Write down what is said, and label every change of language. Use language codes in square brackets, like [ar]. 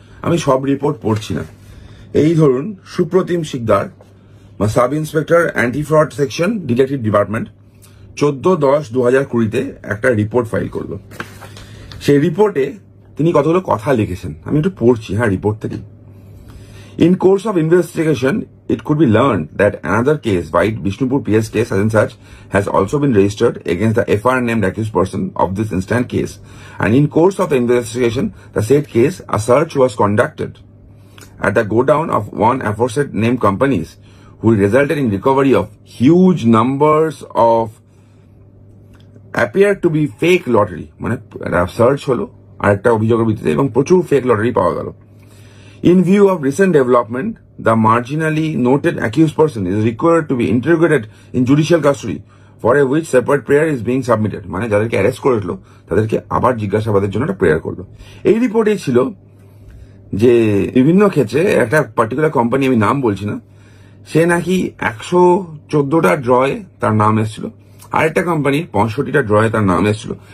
[bn] আমি সব রিপোর্ট পড়ছি না। এই ধরুন, Supratim Sikdar sub inspector anti fraud section detective department 14/10/2020 একটা রিপোর্ট ফাইল করলো। সেই রিপোর্টে তিনি কতগুলো কথা লিখেছেন, আমি একটু পড়ছি হ্যাঁ রিপোর্ট থেকে। [en] In course of investigation, it could be learned that another case, White Bishnupur PS case as in such, has also been registered against the FR named accused person of this instant case. And in course of the investigation, the said case, a search was conducted at the godown of one aforesaid named companies, who resulted in recovery of huge numbers of appeared to be fake lottery. [bn] মানে search হলো আর একটা অভিযোগের ভিত্তিতে এবং প্রচুর fake lottery পাওয়া গেল। [en] In view of recent development, the marginally noted accused person is required to be interrogated in judicial custody, for which separate prayer is being submitted. [bn] মানে যাদেরকে অ্যারেস্ট করেছিল তাদেরকে আবার জিজ্ঞাসাবাদের জন্য একটা প্রেয়ার করলো। এই রিপোর্টে ছিল যে বিভিন্ন ক্ষেত্রে একটা পার্টিকুলার কোম্পানি, আমি নাম বলছি না, সে নাকি 114টা ড্রয়ে তার নাম এসেছিল, আরেকটা কোম্পানির 65টা ড্রয়ে তার নাম এসেছিল।